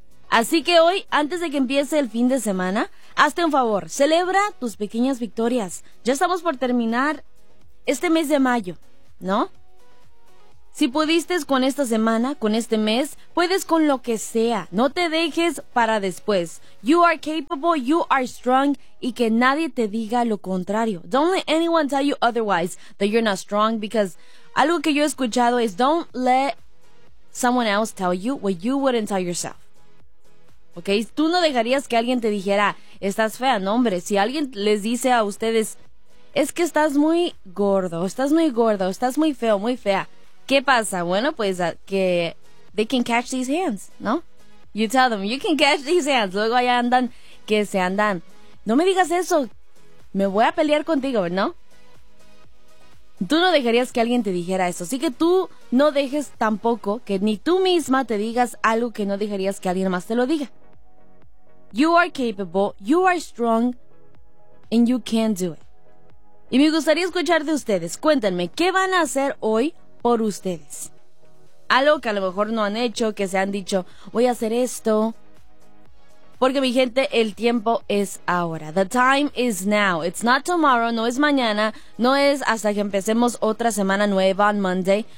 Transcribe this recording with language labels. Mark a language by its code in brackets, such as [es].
[es] Así que hoy, antes de que empiece el fin de semana, hazte un favor, celebra tus pequeñas victorias. Ya estamos por terminar este mes de mayo, ¿no? Si pudiste con esta semana, con este mes, puedes con lo que sea. No te dejes para después. [en] You are capable, you are strong, [es] y que nadie te diga lo contrario. [en] Don't let anyone tell you otherwise that you're not strong, because [es] algo que yo he escuchado es, [en] don't let someone else tell you what you wouldn't tell yourself. [es] ¿Ok? Tú no dejarías que alguien te dijera, estás fea, no hombre. Si alguien les dice a ustedes, es que estás muy gordo, estás muy gordo, estás muy feo, muy fea. ¿Qué pasa? Bueno, pues que [en] they can catch these hands, ¿no? You tell them, you can catch these hands. [es] Luego allá andan, que se andan. No me digas eso, me voy a pelear contigo, ¿no? Tú no dejarías que alguien te dijera eso. Así que tú no dejes tampoco que ni tú misma te digas algo que no dejarías que alguien más te lo diga. [en] You are capable, you are strong, and you can do it. [es] Y me gustaría escuchar de ustedes. Cuéntenme, ¿qué van a hacer hoy por ustedes? Algo que a lo mejor no han hecho, que se han dicho, voy a hacer esto. Porque, mi gente, el tiempo es ahora. [en] The time is now. It's not tomorrow, [es] no es mañana, no es hasta que empecemos otra semana nueva [en] on Monday.